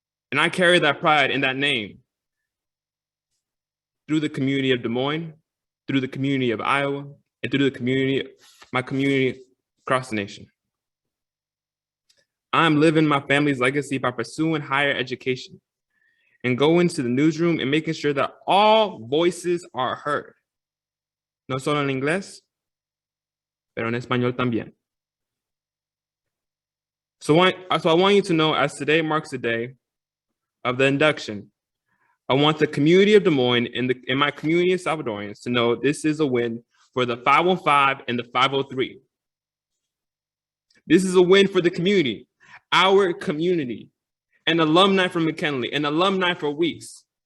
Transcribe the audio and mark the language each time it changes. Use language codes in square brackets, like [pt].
[en] And I carry that pride in that name through the community of Des Moines, through the community of Iowa, and through my community across the nation. I'm living my family's legacy by pursuing higher education and going to the newsroom and making sure that all voices are heard. [es] No solo en inglés, pero en español también. [en] So I want you to know, as today marks the day of the induction, I want the community of Des Moines and my community of Salvadorians to know this is a win for the 515 and the 503. This is a win for the community, our community, an alumni from McKinley, an alumni for Weeks.